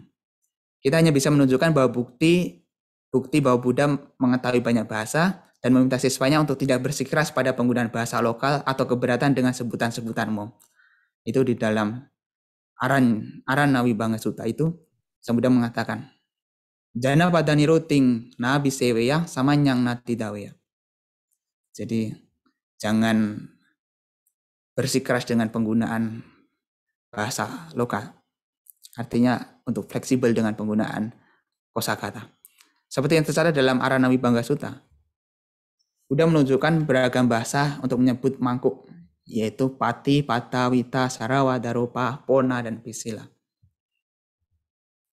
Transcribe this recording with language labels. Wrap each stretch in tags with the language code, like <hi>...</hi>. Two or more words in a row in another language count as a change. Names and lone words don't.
<id>Kita hanya bisa menunjukkan bahwa bukti bahwa Buddha mengetahui banyak bahasa dan meminta siswanya untuk tidak bersikeras pada penggunaan bahasa lokal atau keberatan dengan sebutan-sebutan umum. Itu di dalam Arana Vibhanga Sutta itu, Sang Buddha mengatakan,</id> <pi>Jana pada niruting na biseweya samanyang natidaweya.</pi> <id>Jadi jangan bersikeras dengan penggunaan bahasa lokal. Artinya untuk fleksibel dengan penggunaan kosakata. Seperti yang tercatat dalam Arana Vibhanga Sutta, Buddha menunjukkan beragam bahasa untuk menyebut mangkuk, yaitu Pati, Pata, Wita, Sarawa, Daropa, Pona, dan Pisila.</id>